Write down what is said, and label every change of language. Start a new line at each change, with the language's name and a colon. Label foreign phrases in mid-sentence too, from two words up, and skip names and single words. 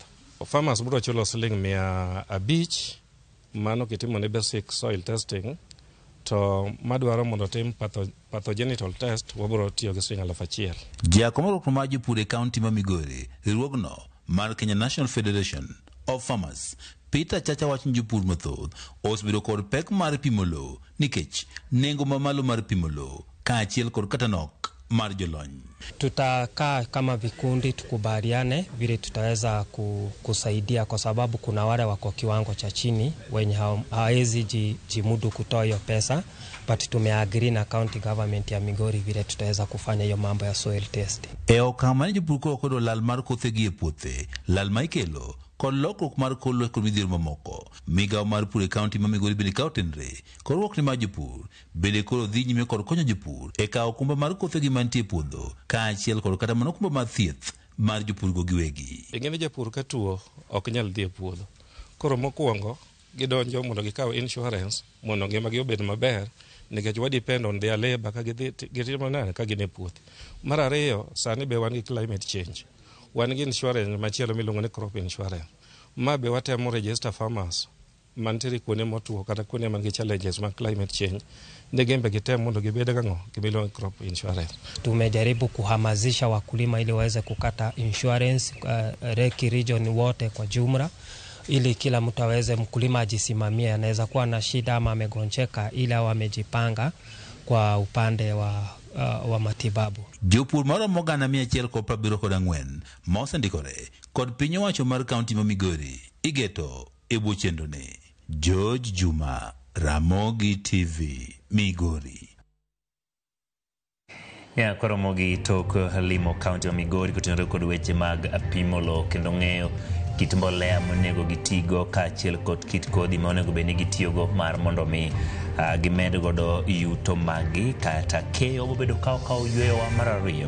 Luo (Kenya and Tanzania): Farmers biro chulo $500 mano kitimo ne
English: basic soil testing
Luo (Kenya and Tanzania): to madwaro mondo tim
English: pathogenital test
Luo (Kenya and Tanzania): wabiro tiyo gi $1,000. Jakomoro kuma jopur e kaunti ma Migori riwruogno mar Kenya National Federation of Farmers Peter Chacha wacho jopur mathoth osebedo kod pek mar pimo lowo nikech nengo mamalo mar pimo lowo kaachiel kod kata nok mar jolony.
Swahili: Tutakaa kama vikundi tukubaliane vile tutaweza kusaidia kwa sababu kuna wale wako kiwango cha chini wenye hawezi jimudu kutoa hiyo pesa, but tumeagree na
English: county government
Swahili: ya Migori vile tutaweza kufanya hiyo mambo ya
English: soil testing.
Luo (Kenya and Tanzania): Okama jopur kodo lal mar kothe gi e puothe, lal ma ikelo kod lokruok mar kor lwasi kod midhiero mamoko. Migawo mar pur e kaunti ma Migori bende kawo tenre kod rwakni mar jopur bende koro dhi nyime kod konyo jopur e kawo okumba mar kothegi mantie e puodho kaachiel kod kata mana okumba mar thieth mar jopur go giwegi. Ing'eni japur ka tuo ok nyal dhi e puodho, koro mokwongo gidonjo mondo gikaw insurance mondo ngimagi obed maber nikech wa
English: depend on their labor
Luo (Kenya and Tanzania): ka gitimo nane ka gin e puothe. Mar ariyo, sani be wan gi
English: climate change,
Luo (Kenya and Tanzania): wan gi insurance machielo miluongo ni
English: crop insurance.
Luo (Kenya and Tanzania): Ma be watemo
English: register farmers
Luo (Kenya and Tanzania): mantiere kuonde motuo kata kuonde man gi challenges mag
English: climate change
Luo (Kenya and Tanzania): ne gembe gitemo mondo gibed gang'o gimiluongo
English: crop insurance.
Swahili: Tumejaribu kuhamasisha wakulima ili waweze kukata insurance Reki region wote kwa jumla, ili kila mtu aweze, mkulima ajisimamie, anaweza kuwa na shida ama amegonjeka, ili awe amejipanga kwa upande wa matibabu.
Luo (Kenya and Tanzania): Jopur moro mogana 174 mosendikore kod piny owacho mar kaunti ma Migori igeto e bwo chendroni. George Juma, Ramogi TV, Migori. Koromogi tok limo kaunti ma Migori kutenore kod weche mag pimo lowo kendo ng'eyo kit mbolea monego gitigo kaachiel kod kit kodhi monego bed ni gitiyogo mar mondo mi gimed godo yuto magi kata keyo bobedo kawo yweyowa mar ariyo.